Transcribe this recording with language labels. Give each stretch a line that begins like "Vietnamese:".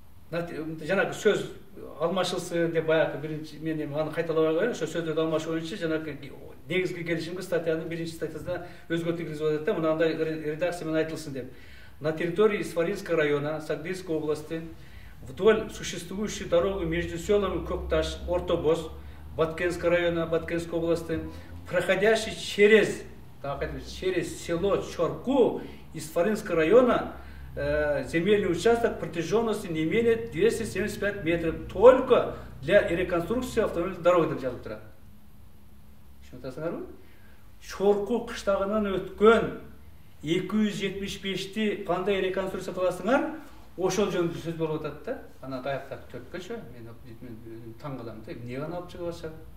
Kyrgyz: Жанагы сөз алмашылсын деп баягы биринчи мен аны кайталабай коеюн. Ошо сөздөрдү алмашуу боюнча жанагы негизги келишимге статьянын биринчи статьясына өзгөртүү киргизип атат да. Мынандай редакция менен айтылсын деп.
Russian: На территории Исфаринского района Сагдийской области вдоль существующей дороги между селами Кокташ, Ортобоз, Баткенского района Баткенской области, проходящий через село Чорку Исфаринского района, земельный участок протяженностью не менее 275 метров только для реконструкции автомобильной дороги
Kyrgyz: деп жазылып турат. Шунтасыңарбы? Чорку кыштагынан өткөн 275-ти кандай реконструкция кыласыңар, ошол жөнүндө сөз болуп атат да. Анан аяктагы 4 көчө, мен таң калам да, эмне гана алып чыгып атышат.